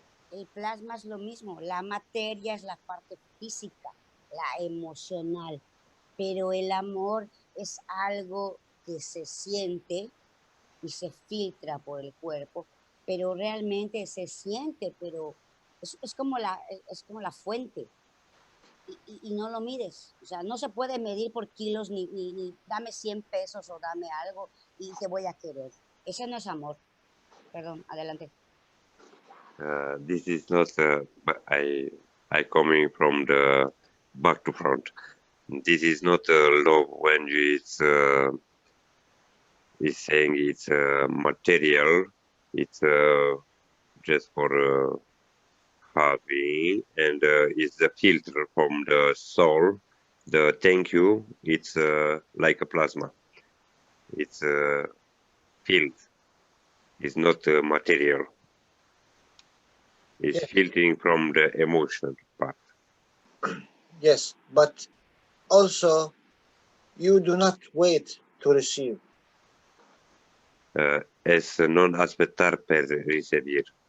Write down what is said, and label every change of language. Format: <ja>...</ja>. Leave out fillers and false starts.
<es>El plasma es lo mismo, la materia es la parte física, la emocional, pero el amor es algo que se siente y se filtra por el cuerpo, pero realmente se siente, pero es como la fuente. Y no lo mides, o sea, no se puede medir por kilos ni dame 100 pesos o dame algo y te voy a querer. Ese no es amor. Perdón, adelante.</es> <en>This is not I coming from the back to front. This is not love when it's saying it's material. It's just for having, and it's the filter from the soul. The thank you, it's like a plasma. It's field. It's not material. It's filtering from the emotional part. Yes, but also you do not wait to receive.</en> <it>Es non aspettare per ricevere.</it>